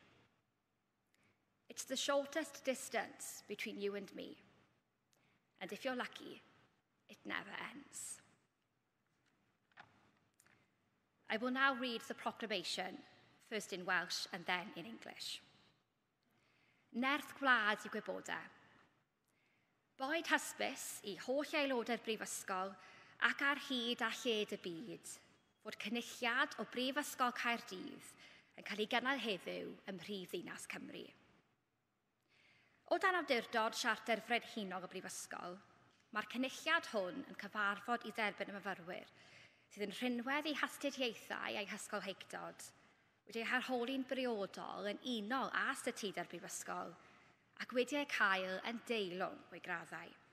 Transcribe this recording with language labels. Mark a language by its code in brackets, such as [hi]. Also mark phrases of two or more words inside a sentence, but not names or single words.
[en] It's the shortest distance between you and me. And if you're lucky, it never ends. I will now read the proclamation, first in Welsh and then in English. [cy] Nerth gwlad i gwybodau. Boed hysbys i holl aelodau'r Brifysgol ac ar hyd a lled y byd fod cynulliad o Brifysgol Caerdydd yn cael ei gynnal heddiw ym Mhrifddinas Cymru. O dan awdurdod Siarter Frenhinol y Brifysgol, mae'r cynulliad hwn yn cyfarfod i dderbyn y myfyrwyr sydd yn rhinwedd eu hastudiaethau a'i hysgolheictod, wedi'u harholi'n briodol yn unol a statudau'r Brifysgol ac wedi'u cael yn deilwng o'i graddau.